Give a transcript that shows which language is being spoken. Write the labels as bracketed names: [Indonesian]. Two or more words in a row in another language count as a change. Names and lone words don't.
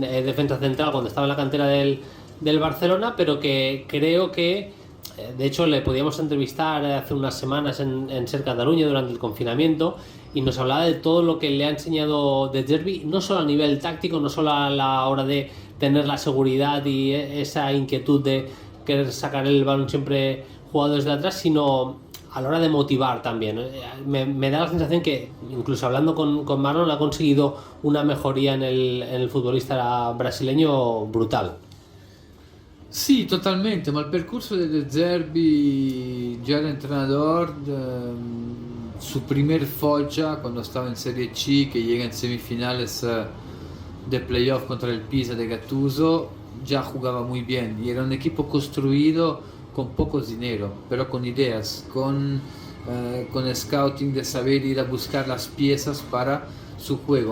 [Spanish] defensa central cuando estaba en la cantera del Barcelona, pero que creo que, de hecho, le podíamos entrevistar hace unas semanas en Ser Cataluña durante el confinamiento, y nos hablaba de todo lo que le ha enseñado De Zerbi, no solo a nivel táctico, no solo a la hora de tener la seguridad y esa inquietud de querer sacar el balón siempre jugado desde atrás, sino a la hora de motivar también. Me da la sensación que, incluso hablando con Marlon, ha conseguido una mejoría en el futbolista brasileño brutal. [Italian] Sì, totalmente, ma il percorso di De Zerbi, già da [Spanish] entrenador, su primer Foggia, cuando estaba en Serie C, que llega en semifinales de playoff contra el Pisa de Gattuso, ya jugaba muy bien y era un equipo construido con poco dinero, pero con ideas, con scouting de saber ir a buscar las piezas para su juego.